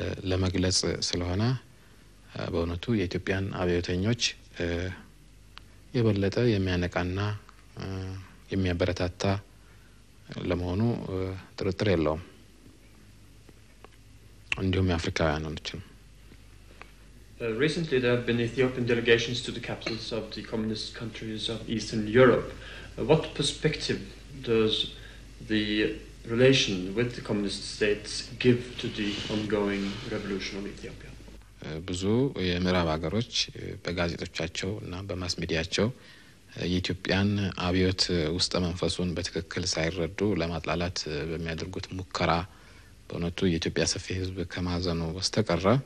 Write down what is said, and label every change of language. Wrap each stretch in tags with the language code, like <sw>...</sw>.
<am>ለመግለጽ ስለሆነ በእውነቱ የኢትዮጵያን አብዮተኞች የበለጠ የሚያነቃና የሚያበረታታ ለመሆኑ ጥርጥር የለውም። እንዲሁም የአፍሪካውያኖችም</am> <en>Recently there have been Ethiopian delegations to the capitals of the communist countries of Eastern Europe. What perspective does the relation with the communist states give to the ongoing revolution of Ethiopia?</en> <am>ብዙ የምዕራብ ሀገሮች በጋዜጦቻቸው እና በማስ ሚዲያቸው የኢትዮጵያን አብዮት ውስጥ መንፈሱን በትክክል ሳይረዱ ለማጥላላት በሚያደርጉት ሙከራ በእውነቱ የኢትዮጵያ ሰፊ ህዝብ ከማዘኑ በስተቀር</am>